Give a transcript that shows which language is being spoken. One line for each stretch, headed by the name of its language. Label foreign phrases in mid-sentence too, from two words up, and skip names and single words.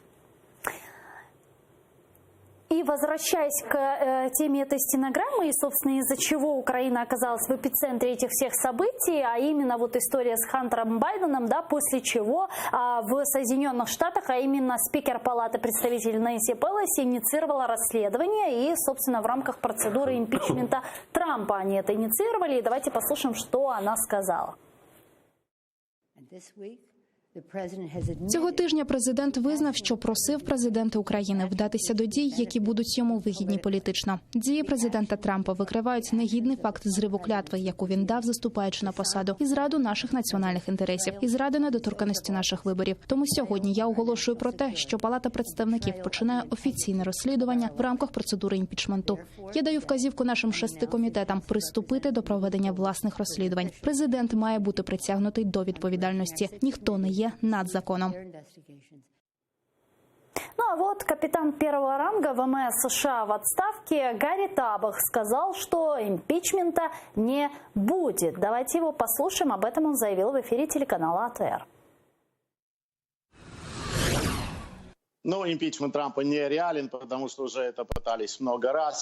Russian: И возвращаясь к теме этой стенограммы, и, собственно, из-за чего Украина оказалась в эпицентре этих всех событий, а именно вот история с Хантером Байденом, да, после чего в Соединенных Штатах, а именно спикер Палаты представителей Нэнси Пелоси инициировала расследование, и, собственно, в рамках процедуры импичмента Трампа они это инициировали. И давайте послушаем, что она сказала.
Ukrainian: Цього тижня президент визнав, що просив президента України вдатися до дій, які будуть йому вигідні політично. Дії президента Трампа викривають негідний факт зриву клятви, яку він дав, заступаючи на посаду, і зраду наших національних інтересів, і зради недоторканності наших виборів. Тому сьогодні я оголошую про те, що Палата представників починає офіційне розслідування в рамках процедури імпічменту. Я даю вказівку нашим 6 комітетам приступити до проведення власних розслідувань. Президент має бути притягнутий до відповідальності. Ніхто не є над законом.
Russian: Ну а вот капитан первого ранга ВМС США в отставке Гарри Табах сказал, что импичмента не будет. Давайте его послушаем. Об этом он заявил в эфире телеканала АТР. Ну, импичмент Трампа не реален, потому что уже это пытались много раз.